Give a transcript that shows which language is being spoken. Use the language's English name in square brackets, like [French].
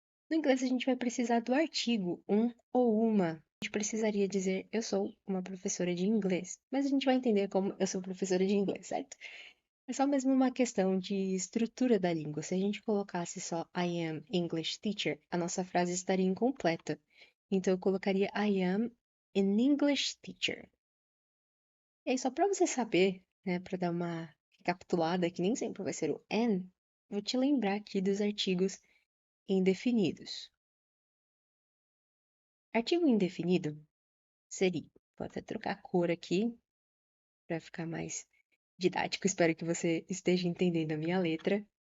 [Portuguese] No inglês, a gente vai precisar do artigo, um ou uma. A gente precisaria dizer, eu sou uma professora de inglês. Mas a gente vai entender como eu sou professora de inglês, certo? É só mesmo uma questão de estrutura da língua. Se a gente colocasse só [English] I am English teacher, [Portuguese] a nossa frase estaria incompleta. Então eu colocaria [English] I am an English teacher. [Portuguese] E aí, só para você saber, né, para dar uma recapitulada, que nem sempre vai ser o an, vou te lembrar aqui dos artigos indefinidos. Artigo indefinido seria, vou até trocar a cor aqui para ficar mais didático, espero que você esteja entendendo a minha letra.